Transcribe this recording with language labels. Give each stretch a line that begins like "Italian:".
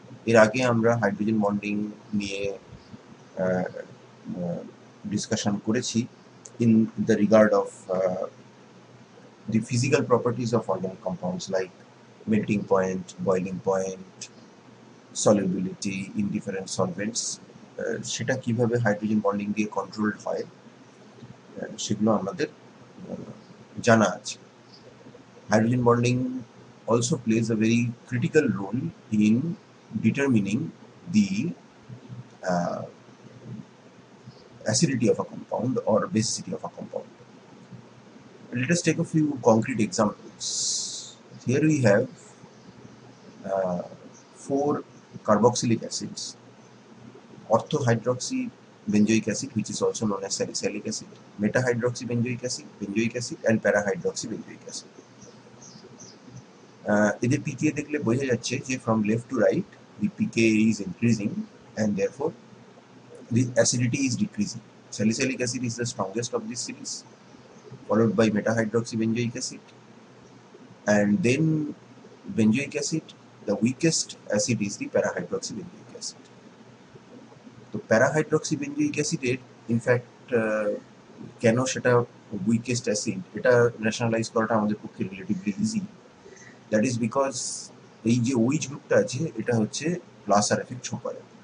Bangla: এর আগে আমরা হাইড্রোজেন বন্ডিং নিয়ে ডিসকাশন করেছি
English: in the regard of the physical properties of organic compounds like melting point, boiling point, solubility in different solvents,
Bangla: সেটা কিভাবে hydrogen bonding দিয়ে কন্ট্রোলড হয় সেগুলো আমাদের জানা আছে।
English: Hydrogen bonding also plays a very critical role in determining the acidity of a compound or basicity of a compound. Let us take a few concrete examples. Here we have 4 carboxylic acids: orthohydroxybenzoic acid, which is also known as salicylic acid, metahydroxybenzoic acid, benzoic acid, and parahydroxybenzoic acid.
Bangla: এদের পিকে দেখলে বোঝা যাচ্ছে যে
English: from left to right the pK is increasing and therefore the acidity is decreasing. Salicylic acid is the strongest of this series, followed by metahydroxybenzoic acid, and then benzoic acid. The weakest acid is the parahydroxybenzoic acid.
Bangla: তো প্যারাহাইড্রক্সিবেঞ্জোইক অ্যাসিডের in fact কেন সেটা weakest acid এটা nationalise করাটা আমাদের পক্ষে relatively easy.
English: that is because
Bangla: এই যে ওইচ গ্রুপটা আছে এটা হচ্ছে প্লাস আর এফেক্ট শো করে।